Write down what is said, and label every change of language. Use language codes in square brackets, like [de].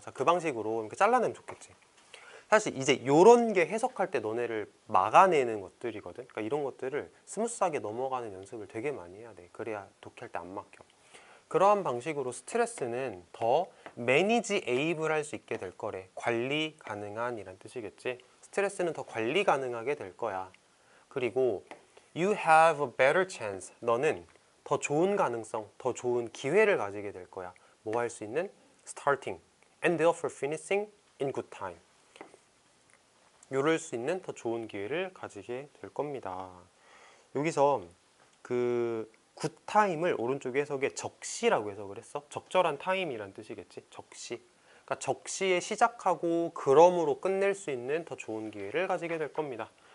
[ko] 자, 그 방식으로 이렇게 잘라내면 좋겠지. 사실 이제 이런 게 해석할 때 너네를 막아내는 것들이거든. 그러니까 이런 것들을 스무스하게 넘어가는 연습을 되게 많이 해야 돼. 그래야 독해할 때 안 막혀. 그러한 방식으로 스트레스는 더 매니지 에이블 할 수 있게 될 거래. 관리 가능한 이란 뜻이겠지. 스트레스는 더 관리 가능하게 될 거야. 그리고 [en] you have a better chance. [ko] 너는 더 좋은 가능성, 더 좋은 기회를 가지게 될 거야. 뭐 할 수 있는? [en] starting and therefore finishing in good time. [ko] 요럴 수 있는 더 좋은 기회를 가지게 될 겁니다. 여기서 그 굿타임을 오른쪽 해석에 적시라고 해석을 했어. 적절한 타임이란 뜻이겠지. 적시. 그러니까 적시에 시작하고 그럼으로 끝낼 수 있는 더 좋은 기회를 가지게 될 겁니다.